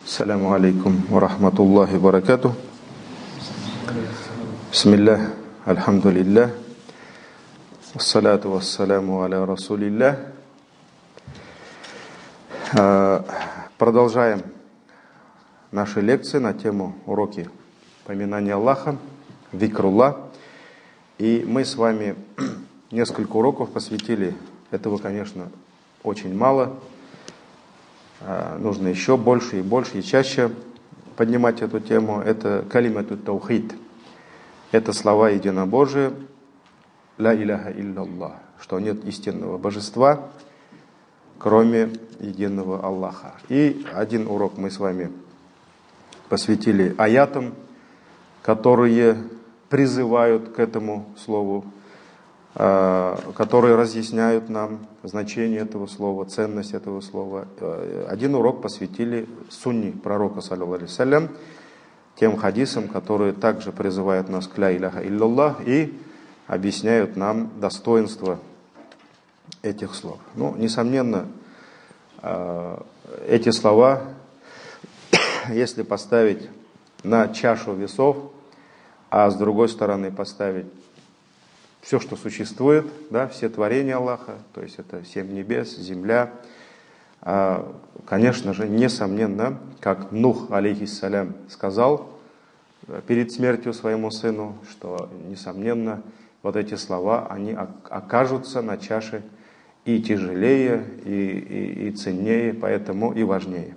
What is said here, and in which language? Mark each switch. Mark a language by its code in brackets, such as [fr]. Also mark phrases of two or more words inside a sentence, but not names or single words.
[ar] السلام عليكم ورحمة الله وبركاته. بسم الله، الحمد لله، والصلاة والسلام على رسول الله. [ru] Продолжаем наши лекции на тему уроки поминания Аллаха, зикруллах. И мы с вами несколько уроков посвятили. Этого, конечно, очень мало. Нужно еще больше и больше и чаще поднимать эту тему. Это [ar] كلمة التوحيد. [ru] Это слова единобожия. [ar] لا إله إلا الله. [ru] Что нет истинного божества, кроме единого Аллаха. И один урок мы с вами посвятили аятам, которые призывают к этому слову, которые разъясняют нам значение этого слова, ценность этого слова. Один урок посвятили сунне пророка, [ar] صلى الله عليه وسلم, [ru] тем хадисам, которые также призывают нас к [ar] لا إله إلا الله [ru] и объясняют нам достоинство этих слов. Ну, несомненно, эти слова, если поставить на чашу весов, а с другой стороны поставить все, что существует, да, все творения Аллаха, то есть это 7 небес, земля, конечно же, несомненно, как Нух, алейхиссалям, сказал перед смертью своему сыну, что, несомненно, вот эти слова, они окажутся на чаше и тяжелее, и ценнее, поэтому и важнее.